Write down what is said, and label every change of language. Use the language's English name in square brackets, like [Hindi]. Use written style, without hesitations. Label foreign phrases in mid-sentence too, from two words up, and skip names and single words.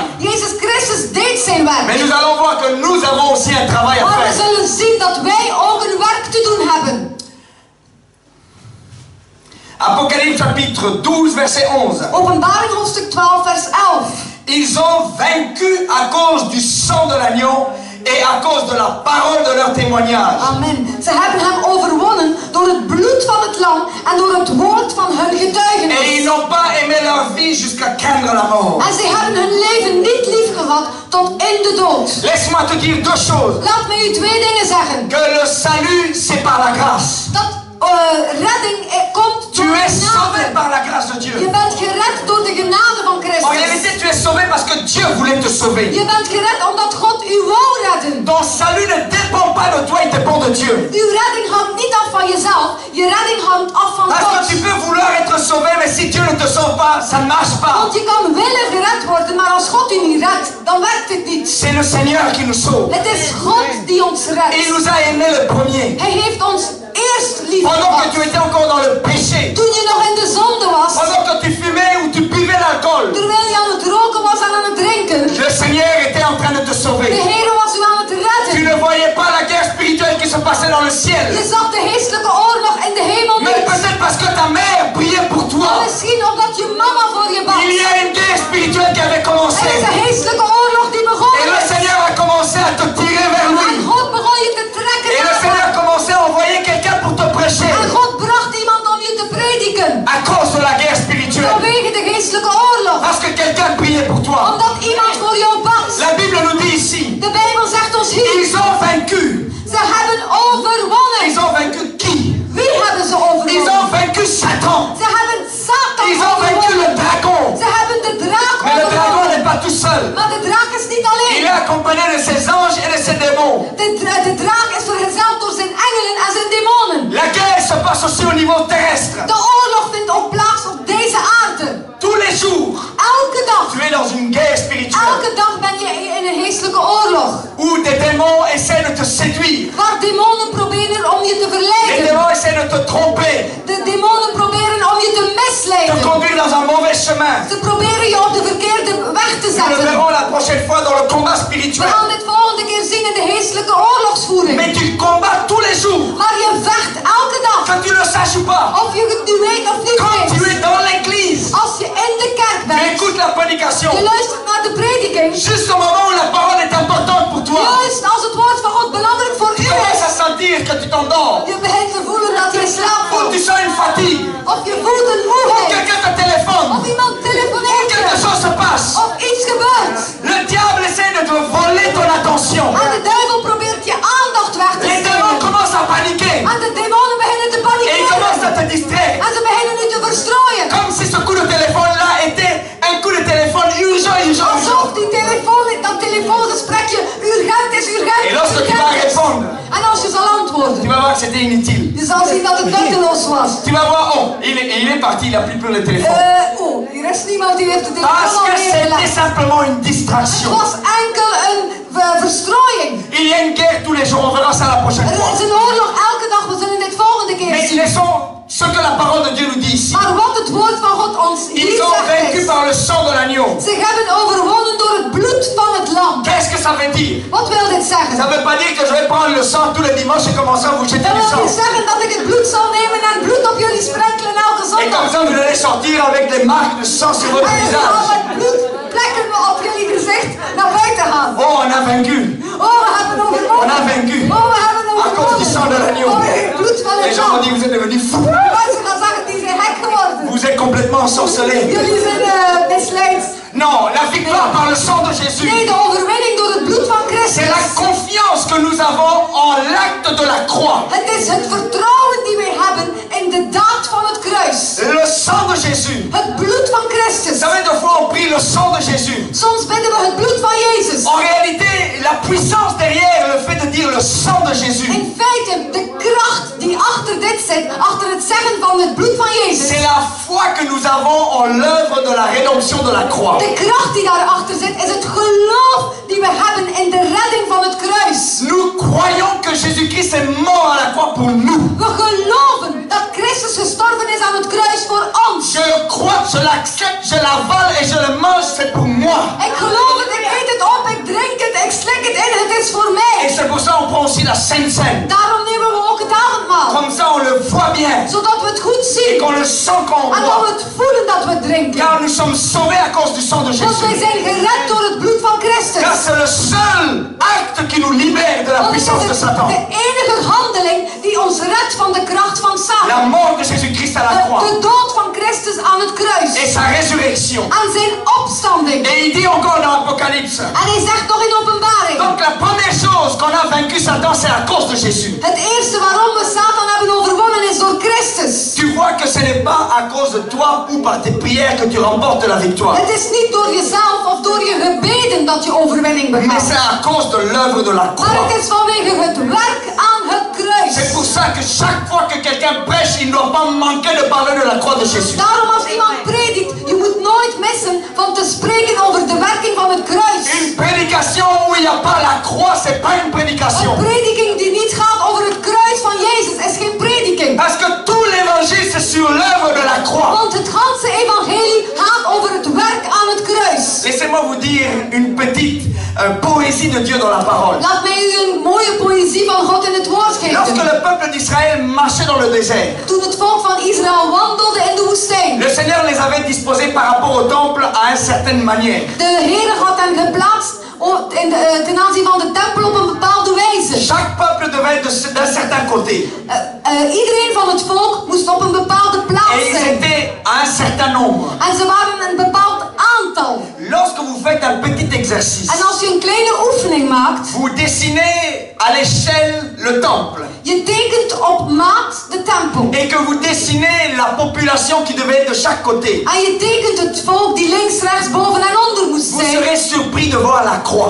[Dutch] Jezus Christus deed zijn werk. [French] Mais nous allons voir que nous avons aussi un travail à [Dutch] Maar we [French] faire. [Dutch] zullen zien dat wij ook een werk te doen hebben. [French] Apocalypse chapitre 12 verset 11. [Dutch] Openbaring hoofdstuk 12 vers 11. [French] Ils ont vaincu à cause du sang de l'agneau et à cause de la parole de leur témoignage. Amen. [Dutch] Ze hebben hem overwonnen door het bloed van het lam en door het woord van hun [French] Et ils [Dutch] getuigenis. [French] n'ont pas aimé leur vie jusqu'à craindre la mort. [Dutch] En ze hebben hun leven niet lief gehad tot in de dood. [French] Laisse-moi te dire deux choses. [Dutch] Laat me u twee dingen zeggen. [French] Que le salut, c'est par la grâce. [Dutch] Dat redding komt [French] Tu [Dutch] door [French] es sauvé [Dutch] genade. [French] par la grâce de Dieu. [Dutch] Je bent gered door de genade van [French] En [Dutch] Christus. [French] réalité, tu es sauvé parce que Dieu voulait te sauver. [Dutch] Je bent gered omdat God u wou redden. [French] Ton salut ne dépend pas de toi, il dépend de Dieu. [Dutch] Uw redding hangt niet af van jezelf. Je redding hangt af van [French] Parce que [Dutch] God. [French] tu peux vouloir être sauvé, mais si Dieu ne te sauve pas, ça ne marche pas. [Dutch] Want je kan willen gered worden, maar als God u niet redt, dan werkt het niet. [French] C'est le Seigneur qui nous sauve. [Dutch] Het is God die ons [French] Et il [Dutch] redt. [French] nous a aimés le premier. [Dutch] Hij heeft ons eerst lief [French] Pendant que [Dutch] gehad. [French] tu étais encore dans le péché. [Dutch] Toen je nog in de zonde was, [French] Pendant que tu fumais ou tu buvais l'alcool. [Dutch] terwijl je aan het roken was en aan het drinken, [French] Le Seigneur était en train de te [Dutch] de [French] sauver. [Dutch] Heer was u aan het [French] Tu [Dutch] redden. [French] ne voyais pas la guerre spirituelle qui se passait dans le ciel. [Dutch] Je zag de geestelijke oorlog in de hemel [French] Mais [Dutch] niet. [French] peut-être parce que ta mère priait pour [Dutch] Maar [French] toi. [Dutch] misschien omdat je mama voor je [French] Il [Dutch] bad. [French] y a une guerre spirituelle qui avait [Dutch] Er [French] commencé. [Dutch] is een geestelijke oorlog die [French] Et [Dutch] begonnen [French] le [Dutch] is. [French] Seigneur a commencé à te tirer vers [Dutch] En [French] lui. [Dutch] God begon je te trekken [French] Et le [Dutch] naar [French] Seigneur [Dutch] hem. [French] a commencé à envoyer quelqu'un pour te prêcher. [Dutch] En God bracht iemand om je te prediken. [French] À cause de la guerre spirituelle. [Dutch] Vanwege de geestelijke oorlog. [French] Parce que quelqu'un priait pour toi. [Dutch] Omdat iemand voor jou bad. [French] La Bible nous dit ici. [Dutch] De Bijbel zegt ons hier. [French] Ils ont vaincu. [Dutch] Ze hebben overwonnen. [French] Ils ont vaincu qui? [Dutch] Wie hebben ze [French] Ils [Dutch] overwonnen? [French] ont vaincu Satan. [Dutch] Ze hebben Satan [French] Ils ont vaincu le [Dutch] overwonnen. [French] dragon. [Dutch] Ze hebben de draak [French] Mais le dragon [Dutch] overwonnen. [French] n'est pas tout seul. [Dutch] Maar de draak is niet [French] Il [Dutch] alleen. [French] est accompagné de ses anges et de ses démons. [Dutch] De draak is vergezeld door zijn engelen en zijn demonen. [French] La guerre se passe aussi au niveau terrestre. [Dutch] De oorlog vindt ook plaats op deze aarde. [French] Tous les jours, [Dutch] Elke dag. [French] tu es dans une guerre spirituelle [Dutch] Elke dag ben je in een geestelijke oorlog. [French] où des démons essaient de te séduire. [Dutch] Waar demonen proberen om je te [French] Les [Dutch] verleiden. [French] démons essaient de te tromper, [Dutch] De demonen proberen om je te [French] te [Dutch] misleiden. [French] conduire dans un mauvais chemin. [Dutch] Ze proberen je op de verkeerde weg te [French] Nous le [Dutch] zetten. [French] verrons la prochaine fois dans le combat [Dutch] We [French] spirituel. [Dutch] gaan dit volgende keer zien in de geestelijke oorlogsvoering. [French] Mais tu combats tous les jours, [Dutch] Maar je vecht elke dag. [French] que tu le saches ou pas. [Dutch] Of je het nu weet of niet [French] Quand tu [Dutch] weet. [French] es dans l'église, [Dutch] Als je in de kerk [French] tu [Dutch] bent. [French] écoutes la prédication. [Dutch] Je luistert naar de prediking. [French] Juste au moment où la parole est importante pour toi, [Dutch] Juist als het woord van God belangrijk voor [French] tu [Dutch] u [French] commences à [Dutch] is. [French] sentir que tu t'endors. [Dutch] Je begint te voelen dat je in slaap [French] Ou tu [Dutch] valt. [French] sens une fatigue. [Dutch] Of je voelt een [French] Ou [Dutch] moeheid. [French] quelqu'un te téléphone. [Dutch] Of iemand [French] Ou [Dutch] telefoneert [French] quelque [Dutch] je. [French] chose se passe. [Dutch] Of iets gebeurt. [French] Le diable essaie de te voler ton attention. [Dutch] En de duivel probeert je aandacht weg te [French] Les démons [Dutch] stelen. [French] commencent à paniquer. [Dutch] En de demonen beginnen te [French] Et ils commencent à [Dutch] panikeren. [French] te distraire. [Dutch] En ze beginnen nu te verstrooien. [French] Comme si ce coup de téléphone-là était un coup de téléphone urgent, urgent, [Dutch] Alsof [French] urgent. [Dutch] die dat telefoongesprekje urgent is, urgent [French] Et lorsque tu vas [Dutch] urgent is. [French] répondre, [Dutch] En als je zal [French] tu [Dutch] antwoorden, [French] vas voir que c'était inutile. [Dutch] je zal zien dat het nutteloos was. [French] Tu vas voir, oh, il est parti, il n'a plus le téléphone. [Dutch] Hier is niemand die heeft de [French] Parce [Dutch] telefoon [French] que [Dutch] al [French] c'était [Dutch] neergelegd. [French] simplement une [Dutch] Het [French] distraction. [Dutch] was enkel een verstrooiing. [French] Il y a une guerre tous les jours, on verra ça la prochaine [Dutch] Er [French] fois. [Dutch] is een oorlog elke dag, we zullen dit volgende keer [French] Mais [Dutch] zien. [French] laissons ce que la parole de Dieu nous dit ici. [Dutch] Maar wat het woord van God ons hier [French] Ils ont [Dutch] zegt [French] vaincu [Dutch] is, [French] par le sang de l'agneau. [Dutch] ze hebben overwonnen door het bloed van het lam. [French] Qu'est-ce que ça veut dire? [Dutch] Wat wil dit zeggen? [French] Ça ne veut pas dire que je vais prendre le sang tous les dimanches et commencer à vous jeter [Dutch] Dat [French] du [Dutch] wil niet [French] sang. [Dutch] zeggen dat ik het bloed zal nemen en bloed op jullie sprenkelen elke [French] Et [Dutch] zondag. [French] comme ça, vous allez sortir avec des marques de sang sur votre [Dutch] En dan zal [French] visage. [Dutch] met bloedplekken op jullie gezicht naar buiten gaan. [French] Oh, on a vaincu. [Dutch] Oh, we hebben overwonnen. [French] On a vaincu. [Dutch] Oh, we hebben [French] À cause du sang de [Dutch] overwonnen. [French] l'agneau. [Dutch] Oh, het bloed van [French] Les [Dutch] het [French] gens vont [Dutch] lam. [French] dire, vous êtes devenus fous. [Dutch] Mensen gaan zeggen, die zijn gek geworden. [French] Vous êtes complètement ensorcelés. [Dutch] Jullie zijn misleid. [French] Non, la victoire par le sang de [Dutch] Nee, [French] Jésus. [Dutch] de overwinning door het bloed van [French] C'est la [Dutch] Christus. [French] confiance que nous avons en l'acte de la croix. [Dutch] Het is het vertrouwen die wij hebben in de daad van het kruis. [French] Le sang de Jésus. [Dutch] Het bloed van Christus. [French] Vous savez, des fois on prie le sang de Jésus. [Dutch] Soms bidden we het bloed van Jezus. [French] En réalité, la puissance derrière le fait de dire le sang de Jésus, [Dutch] In feite, de kracht die achter dit zit, achter het zeggen van het bloed van Jezus. [French] c'est la foi que nous avons en l'œuvre de la rédemption de la croix. [Dutch] De kracht die daarachter zit, is het geloof die we hebben in de redding van het kruis. [French] Nous croyons que Jésus-Christ est mort à la croix pour nous. [Dutch] We geloven dat Christus gestorven is aan het kruis voor ons. [French] Je le crois, je l'accepte, je l'avale et je le mange, c'est pour moi. [Dutch] Ik geloof het, ik eet het op, ik drink het, ik slik het in, het is voor [French] Et [Dutch] mij. [French] c'est pour ça qu'on prend aussi la Sainte Seine. [Dutch] Daarom nemen we ook het avondmaal. [French] Comme ça on le voit bien [Dutch] Zodat we het goed [French] et [Dutch] zien. [French] qu'on le sent quand on [Dutch] En dat we [French] boit. [Dutch] het voelen dat we drinken. [French] Car nous sommes sauvés à cause du sang de [Dutch] Want wij [French] Jésus. [Dutch] zijn gered door het bloed van Christus. [French] Car c'est le seul acte qui nous libère de la [Dutch] Want het [French] puissance de [Dutch] is [French] Satan. [Dutch] de enige handeling die ons redt van de kracht van [French] La mort de Jésus-Christ à la croix. [Dutch] De dood van Christus aan het kruis. [French] Et sa résurrection. [Dutch] En zijn opstanding. [French] Et il dit encore dans l'Apocalypse. [Dutch] En hij zegt nog in Openbaring. [French] Donc la première chose qu'on a vaincu Satan, c'est à cause de Jésus. [Dutch] Het eerste waarom we Satan hebben overwonnen is door Christus. [French] Tu vois que ce n'est pas à cause de toi ou par tes prières que tu remportes la victoire. [Dutch] Het is niet door jezelf of door je gebeden dat je overwinning [French] Mais [Dutch] behaalt. [French] c'est à cause de l'œuvre de la [Dutch] Maar [French] croix. [Dutch] het is vanwege het werk aan het kruis. [French] C'est pour ça que chaque fois que quelqu'un prêche, il ne doit pas manquer de parler de la croix de Jésus. [Dutch] Daarom als iemand predikt, je moet nooit missen van te spreken over de werking van het kruis. [French] Une prédication où il n'y a pas la croix, c'est pas une prédication. [Dutch] Een prediking die niet gaat over het kruis van Jezus is geen prediking. [French] Parce que tout l'évangile c'est sur l'œuvre de la croix. [Dutch] Want het ganse evangelie gaat over het werk aan het kruis. [French] Laissez-moi vous dire une petite poésie de Dieu dans la parole. [Dutch] Laat mij u een mooie poëzie van God in het woord [French] Lorsque [Dutch] geven. [French] le peuple d'Israël marchait dans le désert, [Dutch] Toen het volk van Israël wandelde in de woestijn. [French] le Seigneur les avait disposés par rapport au temple à une certaine manière. [Dutch] De Heer had hen geplaatst ten aanzien van de tempel op een bepaalde wijze. [French] Chaque peuple devait être d'un certain côté. [Dutch] Iedereen van het volk moest op een bepaalde plaats [French] Et ils [Dutch] zijn. [French] étaient à un certain nombre. [Dutch] En ze waren een bepaald aantal. [French] Lorsque vous faites un petit exercice, [Dutch] En als je een kleine oefening maakt, [French] vous dessinez à l'échelle le temple. [Dutch] je tekent op maat de tempel. [French] Et que vous dessinez la population qui devait être de chaque côté. [Dutch] En je tekent het volk die links, rechts, boven en onder moest [French] Vous [Dutch] zijn. [French] serez surpris de voir la croix.